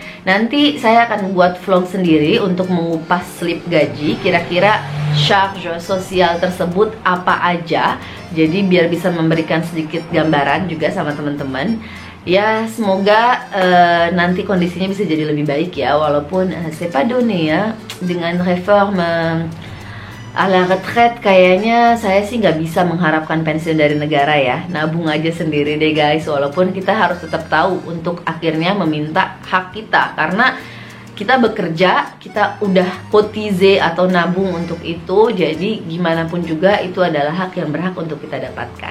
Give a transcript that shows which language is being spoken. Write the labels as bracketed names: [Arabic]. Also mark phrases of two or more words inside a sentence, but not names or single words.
[Indonesian] Nanti saya akan buat vlog sendiri untuk mengupas slip gaji, kira-kira charge sosial tersebut apa aja. Jadi biar bisa memberikan sedikit gambaran juga sama teman-teman. Ya semoga nanti kondisinya bisa jadi lebih baik ya. Walaupun [French] c'est pas donné [Indonesian] ya, dengan [French] reforme à la retraite [Indonesian] kayaknya saya sih nggak bisa mengharapkan pensiun dari negara ya. Nabung aja sendiri deh guys. Walaupun kita harus tetap tahu untuk akhirnya meminta hak kita, karena kita bekerja, kita udah kotize atau nabung untuk itu. Jadi gimana pun juga itu adalah hak yang berhak untuk kita dapatkan.